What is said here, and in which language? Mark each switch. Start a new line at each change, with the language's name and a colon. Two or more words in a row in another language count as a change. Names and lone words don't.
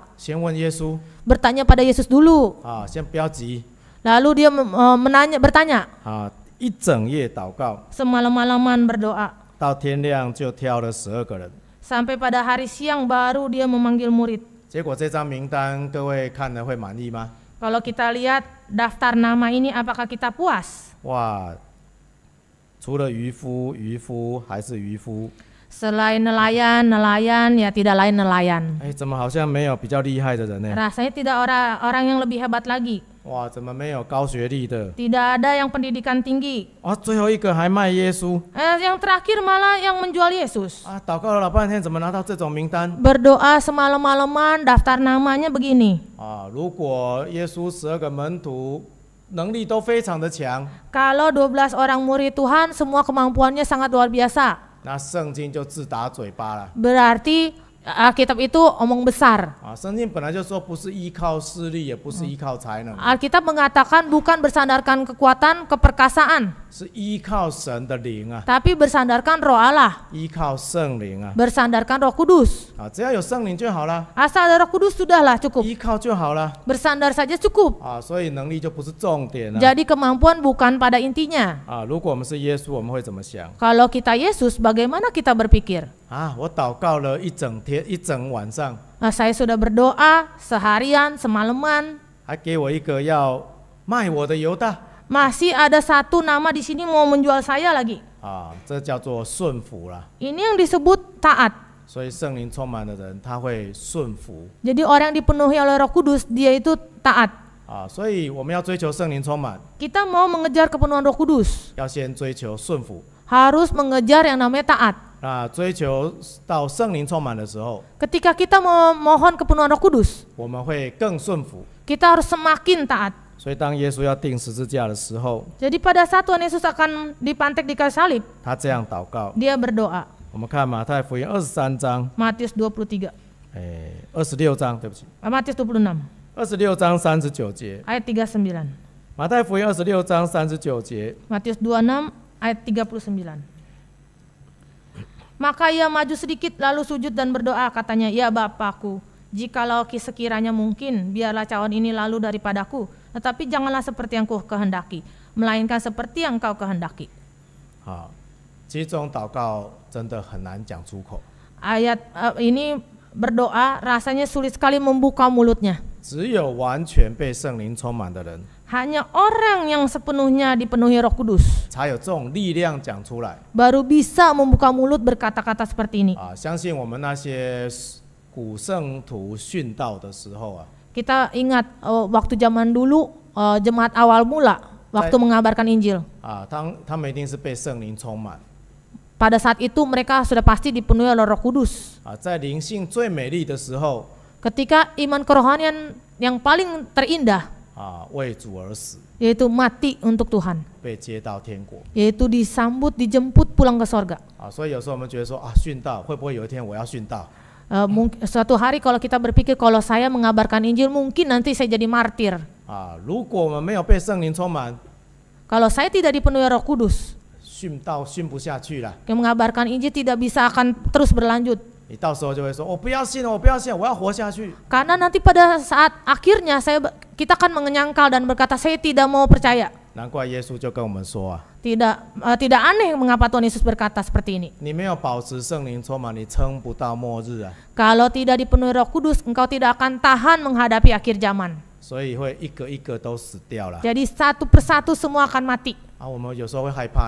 Chinese: 先问耶稣
Indonesian: Bertanya pada Yesus dulu.
Chinese: 先不要急
Indonesian: Lalu dia bertanya.
Chinese: 一整夜祷告，
Indonesian: Semalam-malaman berdoa.
Chinese: 到天亮就挑了12个人。
Indonesian: Sampai pada hari siang baru dia memanggil murid.
Chinese: 结果这张名单各位看了会满意吗？
Indonesian: Kalau kita lihat daftar nama ini, apakah kita puas?
Chinese: 哇，除了渔夫还是渔夫，
Indonesian: Selain nelayan ya tidak lain nelayan.
Chinese: 怎么好像没有比较厉害的人呢？
Indonesian: Rasanya tidak orang yang lebih hebat lagi.
Chinese: 哇，怎么没有高学历的？
Indonesian: Tidak ada yang pendidikan tinggi.
Chinese: 最后一个还卖耶稣
Indonesian: Yang terakhir malah yang menjual Yesus.
Chinese: 祷告了老半天，怎么拿到这种名单？
Indonesian: Berdoa semalam-malaman, daftar namanya begini.
Chinese: 如果耶稣12个门徒能力都非常的强，
Indonesian: Kalau 12 orang murid Tuhan semua kemampuannya sangat luar biasa,
Chinese: 那圣经就自打嘴巴了。
Indonesian: berarti Alkitab itu omong besar.
Chinese: 圣经本来就说不是依靠势力，也不是依靠才能，
Indonesian: Alkitab mengatakan bukan bersandarkan kekuatan, keperkasaan,
Chinese: 是依靠神的灵啊，
Indonesian: tapi bersandarkan roh Allah,
Chinese: 依靠圣灵啊。
Indonesian: bersandarkan Roh Kudus.
Chinese: 只要有圣灵就好了，
Indonesian: Asal ada Roh Kudus sudahlah cukup.
Chinese: 依靠就好了
Indonesian: Bersandar saja cukup.
Chinese: 所以能力就不是重点了。
Indonesian: Jadi kemampuan bukan pada intinya.
Chinese: 如果我们是耶稣，我们会怎么想？
Indonesian: Kalau kita Yesus, bagaimana kita berpikir?
Chinese: 我祷告了一整天，一整晚上，
Indonesian: Saya sudah berdoa seharian, semalaman.
Chinese: 还给我一个要卖我的犹大。
Indonesian: Masih ada satu nama di sini mau menjual saya lagi.
Chinese: 这叫做顺服啦。
Indonesian: Ini yang disebut taat.
Chinese: 所以圣灵充满的人，他会顺服。
Indonesian: Jadi orang yang dipenuhi oleh Roh Kudus, dia itu taat.
Chinese: 所以我们要追求圣灵充满，
Indonesian: Kita mau mengejar kepenuhan Roh Kudus,
Chinese: 要先追求顺服。
Indonesian: harus mengejar yang namanya taat.
Chinese: 追求到圣灵充满的时候，
Indonesian: Ketika kita memohon kepenuhan Roh Kudus,
Chinese: 我们会更顺服。
Indonesian: kita harus semakin taat.
Chinese: 所以当耶稣要钉十字架的时候，
Indonesian: Jadi pada saat Tuhan Yesus akan dipantek di kayu salib,
Chinese: 他这样祷告。
Indonesian: dia berdoa.
Chinese: 我们看马太福音23章，
Indonesian: Matius 23,
Chinese: 26章，对不起，
Indonesian: Matius 26,
Chinese: 26章39节。
Indonesian: ayat 39.
Chinese: 马太福音26章39节，
Indonesian: Matius 26 ayat 39. Maka ia maju sedikit lalu sujud dan berdoa, katanya, "Ya Bapakku, jikalau sekiranya mungkin, biarlah cawan ini lalu daripadaku, tetapi janganlah seperti yang ku kehendaki, melainkan seperti yang kau kehendaki."
Chinese: 好，其实这种祷告真的很难讲出口，
Indonesian: Ayat ini berdoa rasanya sulit sekali membuka mulutnya.
Chinese: 只有完全被圣灵充满的人，
Indonesian: Hanya orang yang sepenuhnya dipenuhi Roh Kudus
Chinese: 才有这种力量讲出来。
Indonesian: baru bisa membuka mulut berkata-kata seperti ini.
Chinese: 相信我们那些古圣徒殉道的时候啊，
Indonesian: Kita ingat waktu zaman dulu jemaat awal mula waktu mengabarkan Injil.
Chinese: 他们一定是被圣灵充满。
Indonesian: Pada saat itu mereka sudah pasti dipenuhi oleh Roh Kudus.
Chinese: 在灵性最美丽的时候，
Indonesian: Ketika iman kerohanian yang paling terindah
Chinese: 为主而死，
Indonesian: yaitu mati untuk Tuhan,
Chinese: 被接到天国。
Indonesian: yaitu disambut, dijemput pulang ke sorga.
Chinese: 所以有时候我们觉得说殉道会不会有一天我要殉道？
Indonesian: Suatu hari kalau kita berpikir kalau saya mengabarkan Injil mungkin nanti saya jadi martir.
Chinese: 如果我们没有被圣灵充满，
Indonesian: Kalau saya tidak dipenuhi Roh Kudus,
Chinese: 殉道殉不下去了。
Indonesian: yang mengabarkan Injil tidak bisa akan terus berlanjut.
Chinese: 你到时候就会说：“我不要信了，我不要信了，我要活下去。”
Indonesian: Karena nanti pada saat akhirnya kita akan menyangkal dan berkata saya tidak mau percaya.
Chinese: 难怪耶稣就跟我们说
Indonesian: Tidak aneh mengapa Tuhan Yesus berkata seperti ini.
Chinese: 你没有保持圣灵充满，你撑不到末日啊。
Indonesian: Kalau tidak dipenuhi Roh Kudus, engkau tidak akan tahan menghadapi akhir zaman.
Chinese: 所以会一个一个都死掉了。
Indonesian: Jadi satu persatu semua akan mati.
Chinese: 我们有时候会害怕呢。